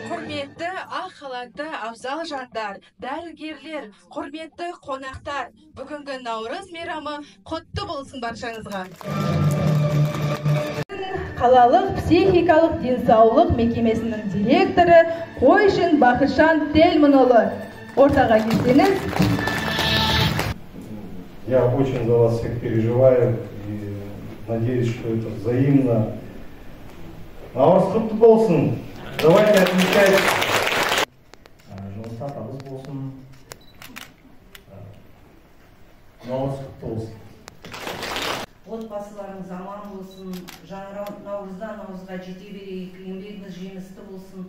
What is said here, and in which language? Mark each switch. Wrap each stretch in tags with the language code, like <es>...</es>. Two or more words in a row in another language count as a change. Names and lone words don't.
<kk>Құрметті ақ халатты абзал жандар, дәрігерлер, құрметті қонақтар, бүгінгі Наурыз мейрамы құтты болсын баршаңызға. Қалалық психикалық денсаулық мекемесінің директоры Қойшин Бақытжан Тельманұлы. Ортаға келсеңіз.</kk> <ru>Я очень за вас всех переживаю и надеюсь, что это взаимно.</ru> <kk>Наурыз құтты болсын.</kk> <ru>Давайте отмечать.</ru> <kk>Жұмыста табыс болсын. Наурыз құтты болсын. Отбасыларыңыз аман болсын. Жаңа Наурыздан Наурызға жете берейік. Еңбегіңіз жемісті болсын.</kk>